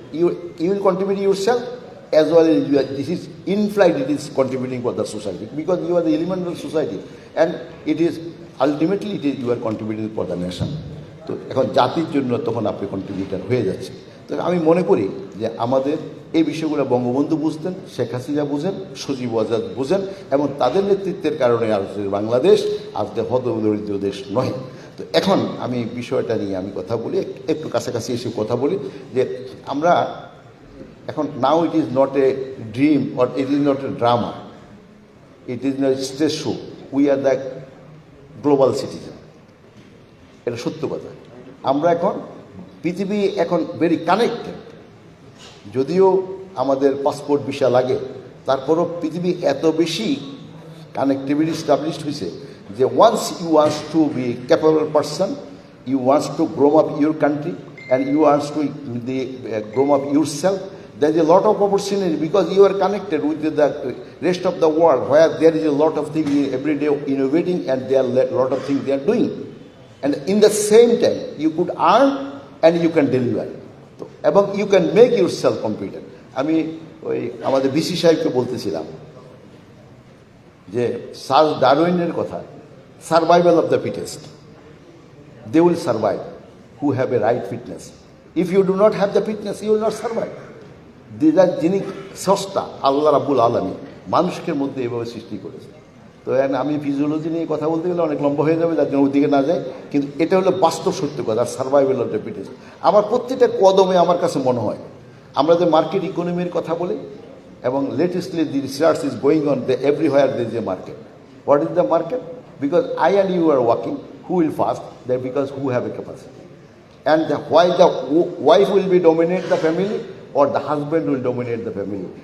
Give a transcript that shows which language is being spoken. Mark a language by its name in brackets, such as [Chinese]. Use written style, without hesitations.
[English] You will contribute yourself as well as you are, this is in flight, it is contributing for the society because you are the element of society, and it is ultimately you are contributing for the nation. [Bangla] তো এখন জাতির জন্য তখন আপনি contributor হয়ে যাচ্ছে। তো আমি মনে করি যে আমাদের এই বিষয়গুলো বঙ্গবন্ধু বুঝতেন, শেখ হাসিনা বুঝেন, সজীব ওয়াজেদ বুঝেন, এবং তাদের নেতৃত্বের কারণে আজকে বাংলাদেশ আজকে হতদরিদ্র দেশ নয়। তো এখন আমি বিষয়টা নিয়ে আমি কথা বলি, একটু কাছাকাছি এসে কথা বলি যে আমরা এখন [English] Now it is not a dream or it is not a drama, it is not stage show, we are the global citizen. [Bangla] এটা সত্য কথা। আমরা এখন পৃথিবী এখন ভেরি কানেক্টেড, যদিও আমাদের পাসপোর্ট ভিসা লাগে, তারপরও পৃথিবী এত বেশি কানেক্টিভিটি স্টাবলিশড হয়েছে যে [English] once you wants to [Bangla] B capable person, you wants to grow up your country and you wants to [English] Grow up yourself, there is a lot of opportunity because you are connected with the rest of the world where there is a lot of things every day innovating and there are a lot of things they are doing, and in the same time you could earn and you can deliver, তো এবং you can make yourself competent. [Bangla] আমি ওই আমাদের BC সাহেবকে বলতেছিলাম যে Charles ডারউইনের কথা, [English] Survival of the fittest, they will survive who have a right fitness. If you do not have the fitness, you will not survive. [Bangla] যিনি স্রষ্টা আল্লাহ রাব্বুল আলামিন মানুষকে মধ্যে এভাবে সৃষ্টি করেছে। তো আমি ফিজিওলজি নিয়ে কথা বলতে গেলে অনেক লম্বা হয়ে যাবে, যার জন্য ওইদিকে না যায়, কিন্তু এটা হলো বাস্তব সত্য কথা, [English] Survival of the fittest. [Bangla] আমার প্রত্যেকটা কদমে আমার কাছে মনে হয় আমরা যে মার্কেট ইকোনমির কথা বলি, [English] এবং latestly the research is going on, everywhere there is a market. What is the market? Because I and you are working, who will fast? That because who have a capacity. And why the wife will be dominate the family or the husband will dominate the family?